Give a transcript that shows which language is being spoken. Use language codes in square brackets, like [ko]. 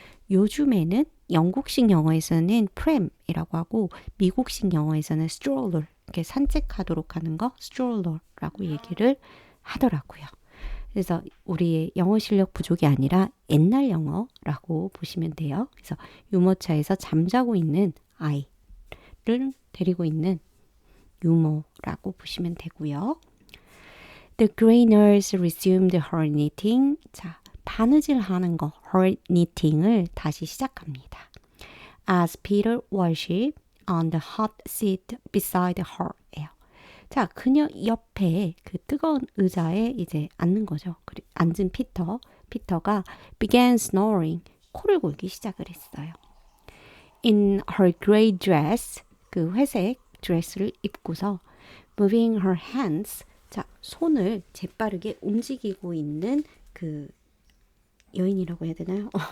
[ko] 요즘에는 영국식 영어에서는 pram이라고 하고 미국식 영어에서는 stroller, 이렇게 산책하도록 하는 거 stroller라고 얘기를 하더라고요. 그래서 우리의 영어 실력 부족이 아니라 옛날 영어라고 보시면 돼요. 그래서 유모차에서 잠자고 있는 아이를 데리고 있는 유모라고 보시면 되고요. [en] The grey nurse resumed her knitting. [ko] 자, 바느질 하는 거, her knitting을 다시 시작합니다. [en] As Peter worshiped on the hot seat beside her. [ko] 자, 그녀 옆에 그 뜨거운 의자에 이제 앉는 거죠. 앉은 피터가 [en] began snoring, [ko] 코를 골기 시작을 했어요. [en] In her grey dress, [ko] 그 회색 드레스를 입고서 [en] moving her hands, [ko] 자, 손을 재빠르게 움직이고 있는 그 여인이라고 해야 되나요?